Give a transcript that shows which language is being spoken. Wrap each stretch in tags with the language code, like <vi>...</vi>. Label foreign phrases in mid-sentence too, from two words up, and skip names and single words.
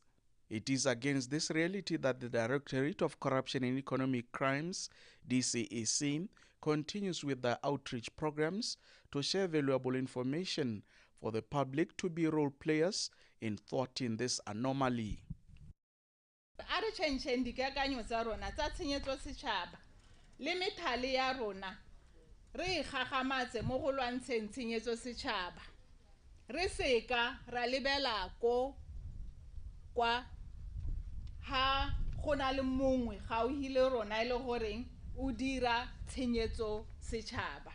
<en>It is against this reality that the Directorate of Corruption and Economic Crimes, DCEC, continues with the outreach programs to share valuable information for the public to be role players in thwarting this anomaly.</en> <tn>Le methale ya rona re gagamatse mo go lwantsheng tshenyetso setšhaba, re seka ra lebela ko kwa ha gona le mongwe ga o hile rona ile goreng o dira tshenyetso setšhaba.</tn>